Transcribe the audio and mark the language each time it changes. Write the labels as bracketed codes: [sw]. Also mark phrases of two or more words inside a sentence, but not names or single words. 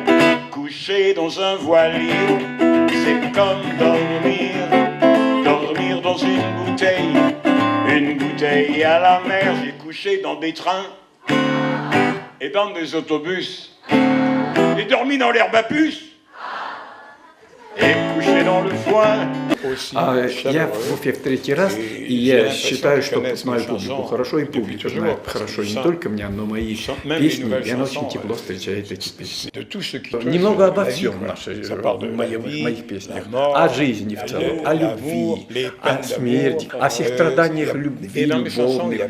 [fr] Coucher dans un voilier, c'est comme dormir, dormir dans une bouteille à la mer. J'ai couché dans des trains et dans des autobus, j'ai dormi dans l'herbe à puce. Et couché dans le point. [ru] Я в Уфе в третий раз, и я считаю, что знаю публику хорошо, и публика знает хорошо не только меня, но мои песни, и она очень тепло встречает эти песни. Немного обо всем в моих песнях. О жизни в целом, о любви, о смерти, о всех страданиях любви, любовных.